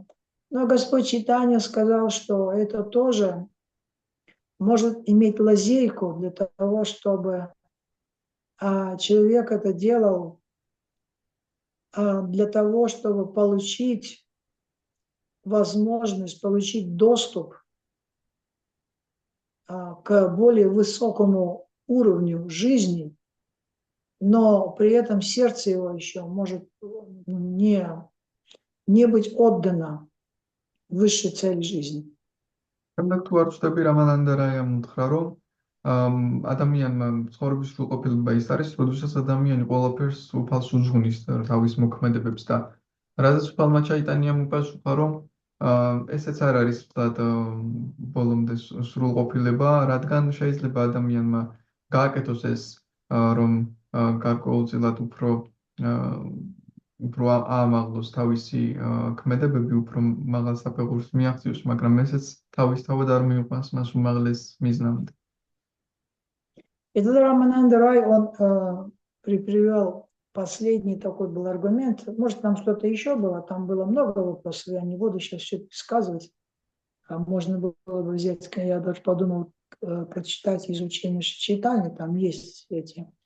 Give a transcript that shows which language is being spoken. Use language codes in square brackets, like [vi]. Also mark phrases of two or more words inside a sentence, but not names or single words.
[ru] Но Господь Чайтанья сказал, что это тоже может иметь лазейку для того, чтобы человек это делал для того, чтобы получить возможность, получить доступ к более высокому уровню жизни, но при этом сердце его еще может не быть отдано высшей цели жизни. [ka] შემდეგ თუ არ ვწდები რამანანდა რაიამ უთხრა რომ ადამიანმა ცხოვრების სრულყოფილება ის არის, როდესაც ადამიანი ყველაფერს უფალს უძღვნის თავის მოქმედებებს და რადგან უფალმა ჩაიტანიამ უპასუხა რომ ესეც არ არის მთლად ბოლომდე სრულყოფილება, რადგან შეიძლება ადამიანმა გააკეთოს ეს რომ გარკვეულწილად უფრო აამაღლოს თავისი ქმედებები, უფრო მაღალ საფეხურს მიაღწიოს, მაგრამ ესეც თავისთავად არ მიუყვანს მას უმაღლეს მიზნამდე. [ru] И тогда Рамананда Рай, он привел последний такой был аргумент. Может, там что-то еще было, там было много вопросов, я не буду сейчас все пересказывать. Можно было бы взять, я даже подумал, прочитать изучение Чайтаньи, там есть эти.